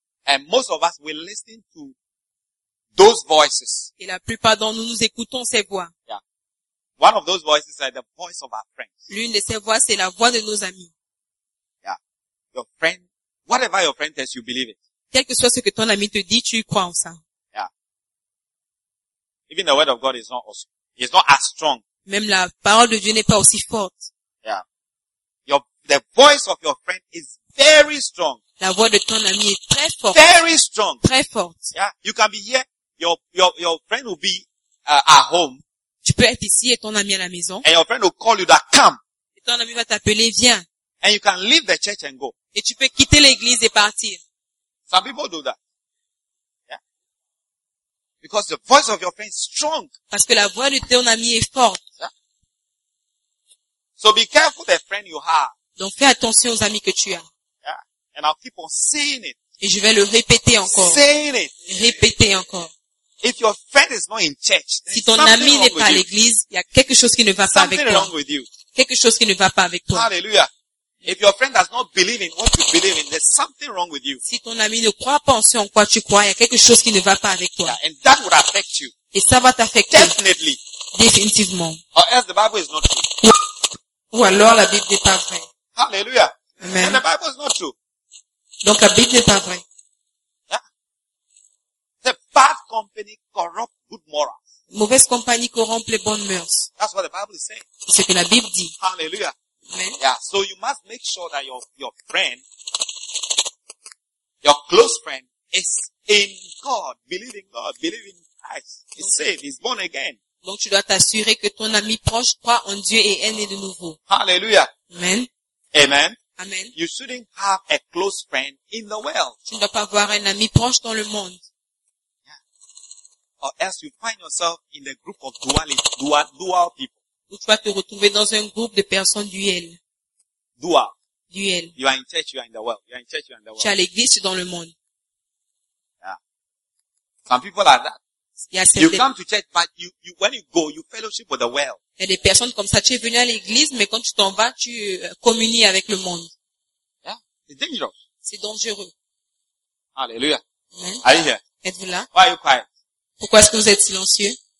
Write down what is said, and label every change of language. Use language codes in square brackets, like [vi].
[en] And most of us we listen to those voices. [fr] Et la plupart d'entre nous écoutons ces voix. Yeah. [en] One of those voices is the voice of our friends. [fr] L'une de ces voix, c'est la voix de nos amis. Yeah. [en] Your friend, whatever your friend tells you, believe it. [fr] Quel que soit ce que ton ami te dit, tu y crois en ça. [en] Even the word of God is not as strong. [fr] Même la parole de Dieu n'est pas aussi forte. Yeah. [en] The voice of your friend is very strong. [fr] La voix de ton ami est très forte. [en] Very strong. [fr] Très forte. [en] Yeah. You can be here. Your friend will be at home. [fr] Tu peux être ici et ton ami à la maison. [en] And your friend will call you that come. [fr] Et ton ami va t'appeler, viens. [en] And you can leave the church and go. [fr] Et tu peux quitter l'église et partir. [en] Some people do that. Because the voice of your friend is strong. [fr] Parce que la voix de ton ami est forte. [en] So be careful the friend you have. [fr] Donc fais attention aux amis que tu as. [en] Yeah. And I'll keep on saying it. [fr] Et je vais le répéter encore. [en] Saying it. [fr] Répéter encore. [en] If your friend is not in church, [fr] si ton ami n'est pas à l'église, il y a quelque chose qui ne va pas avec toi. [en] Something wrong with you. [fr] Quelque chose qui ne va pas avec toi. Hallelujah. [en] If your friend does not believe in what you believe in, there's something wrong with you. [fr] Si ton ami ne croit pas en ce en quoi tu crois, il y a quelque chose qui ne va pas avec toi. [en] Yeah, and that would affect you. [fr] Et ça va t'affecter. [en] Definitely. [fr] Définitivement. [en] Or else the Bible is not true. [fr] Ou alors la Bible n'est pas vraie. [en] Alléluia. Amen. And the Bible is not true. [fr] Donc la Bible n'est pas vraie. [en] The bad company corrupt good morals. [fr] Mauvaise compagnie corrompt les bonnes mœurs. [en] That's what the Bible is saying. [fr] C'est ce que la Bible dit. Alléluia. Amen. Yeah. [en] So you must make sure that your friend, your close friend, is in God, believe in God, believe in Christ. He's saved. He's born again. [fr] Donc tu dois t'assurer que ton ami proche croit en Dieu et est né de nouveau. Alléluia. Amen. Amen. Amen. [en] You shouldn't have a close friend in the world. [fr] Tu ne dois pas avoir un ami proche dans le monde. [en] Or else you find yourself in a group of dual people. Ou tu vas te retrouver dans un groupe de personnes duelles. Dual. You are in church, you are in the world. You are in church, you are in the world. [fr] Tu es à l'église, tu es dans le monde. [en] Yeah. Some people are that. Yes, you come to church, but you when you go, you fellowship with the world. [fr] Il y a des personnes comme ça. Tu es venu à l'église, mais quand tu t'en vas, tu communies avec le monde. [en] Yeah. It's dangerous. [fr] C'est dangereux. Alléluia. Mm-hmm. [en] Are you here? [fr] Êtes-vous là? [en] Why are you quiet? [fr] Pourquoi est-ce que vous êtes silencieux?